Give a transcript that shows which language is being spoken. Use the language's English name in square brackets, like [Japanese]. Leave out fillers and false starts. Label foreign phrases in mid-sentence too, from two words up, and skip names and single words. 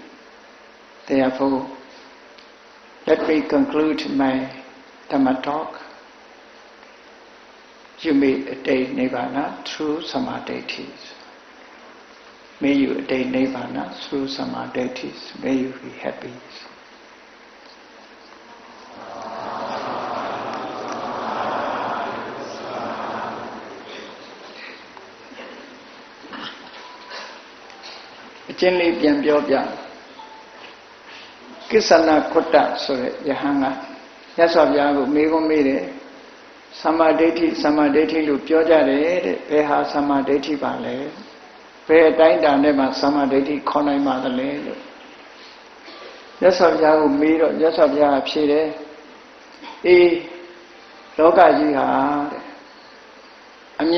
[English] Therefore, let me conclude my Dhamma talk. You may attain Nibbana through Samadhi. May you attain Nibbana through Samadhi. May you be happy. Chinli Pian Pyo Pian Kisana Kutta Sore Yahanga Yaswabya Mego Mire [Burmese] သမ္မာဒိဋ္ဌိလို့ပြောကြတယ်တဲ့ဘယ်ဟာသမ္မာဒိဋ္ဌိပါလဲဘယ်အတိုင်းတာနဲ့မှသမ္မာဒိဋ္ဌိ ခေါ်နိုင်ပါသလဲလို့မြတ်စွာဘုရားကိုမေးတော့မြတ်စွာဘုရားဖြေတယ်အေးလောကကြီးဟာတဲ့အမြင်